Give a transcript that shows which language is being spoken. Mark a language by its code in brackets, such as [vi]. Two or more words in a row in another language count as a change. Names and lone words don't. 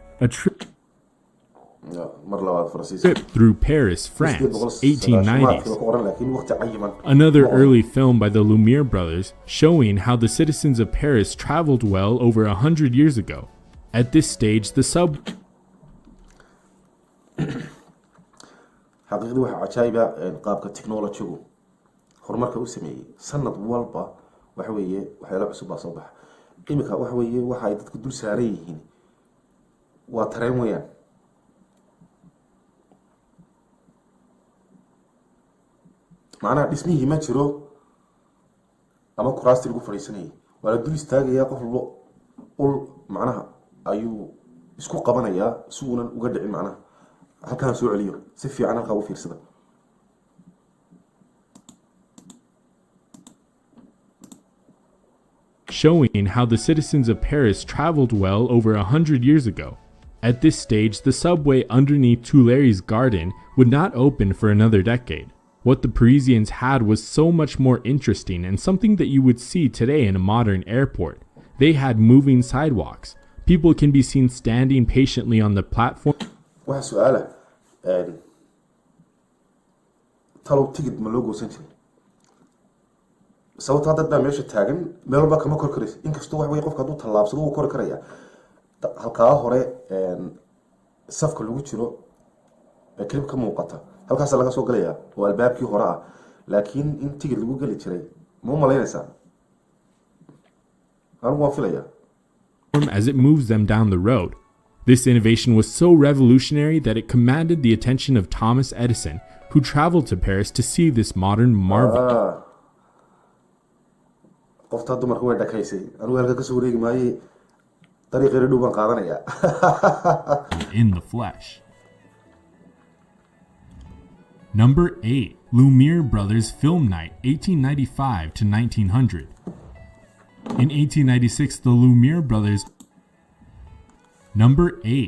[en] A trip through Paris, France, 1890s. Another early film by the Lumiere brothers showing how the citizens of Paris traveled well over 100 years ago. At this stage, the [so] xaqiiqdii waxa cajaayiba qaabka technology-gu horumarka u sameeyay sanad walba waxa weeye waxyaalo cusub baa soo baxa imika waxa weeye waxa ay dadku dul saaran yihiin waa tareen weeyaan macnaha dhismihii ma jiro ama kuraastii lagu fadhiisanayay waa la dul istaagayaa qof walba ul macnaha ayuu isku qabanayaa si uunan uga dhicin macnaha halkaan soo celiyo si fiican halkaa u fiirsada [en] showing how the citizens of Paris traveled well over 100 years ago. At this stage, the subway underneath Tuileries Garden would not open for another decade. What the Parisians had was so much more interesting and something that you would see today in a modern airport. They had moving sidewalks. People can be seen standing patiently on the platform. [so] waxa su'aala talow tigid ma loo goosan jiray sababta dad baa meesha taagan meel walba kama kor karaysa inkastoo wax way qofka hadduu tallaabsado uu kor karaya halkaa hore safka lagu jiro klib ka muuqata halkaas laga soo galaya oo albaabkii hore ah laakiin in tigid lagu gali jiray ma u malaynaysaa anigu waan filaya [en] as it moves them down the road. This innovation was so revolutionary that it commanded the attention of Thomas Edison, who traveled to Paris to see this modern marvel. [so] qofta dumarku way dhakaysay anigu halka ka soo wareegi maayay dariiqeena dhow baan qaadanaya [en] in the flesh. Number 8. Lumiere Brothers Film Night, 1895 to 1900. In 1896, the Lumiere brothers. Number 8.